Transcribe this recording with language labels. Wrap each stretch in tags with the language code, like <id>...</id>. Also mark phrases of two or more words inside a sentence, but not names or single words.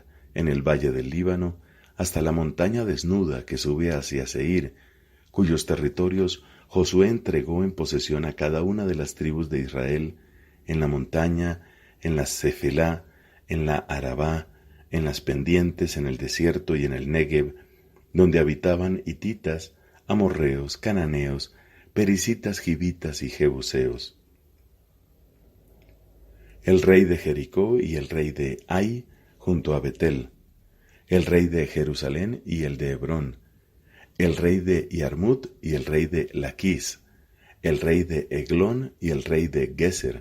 <es>en el valle del Líbano, hasta la montaña desnuda que sube hacia Seir, cuyos territorios Josué entregó en posesión a cada una de las tribus de Israel, en la montaña, en la Cefelá, en la Arabá, en las pendientes, en el desierto y en el Negev, donde habitaban hititas, amorreos, cananeos, pericitas, gibitas y jebuseos. El rey de Jericó y el rey de Ai junto a Betel, el rey de Jerusalén y el de Hebrón, el rey de Yarmut y el rey de Laquis, el rey de Eglón y el rey de Geser,</es>